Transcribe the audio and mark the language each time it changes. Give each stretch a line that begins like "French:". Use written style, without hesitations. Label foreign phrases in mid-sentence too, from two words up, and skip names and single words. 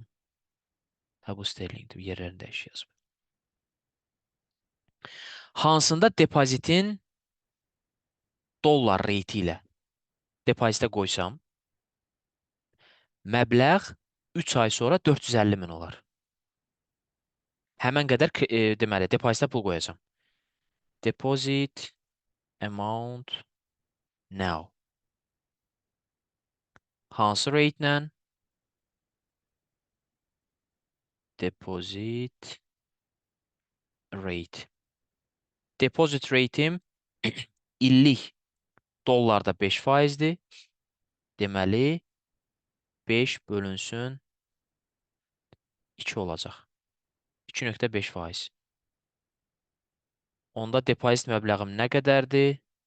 Azerbaijani: Hə, bu sterlingdir, yerlərini dəyişik yazım. Hansında depozitin dollar rate ilə depozitə qoysam, məbləğ 3 ay sonra 450.000 olar. Həmən qədər deməli, depozitə pul qoyacam.
English: Deposit amount now.
Azerbaijani: Hansı rate ilə?
English: Deposit rate. Deposit rate'im
Azerbaijani: illik dollarda 5%'dir. Deməli, 5 bölünsün 2 olacaq. 2.5%. Onda depozit məbləğim nə qədərdir?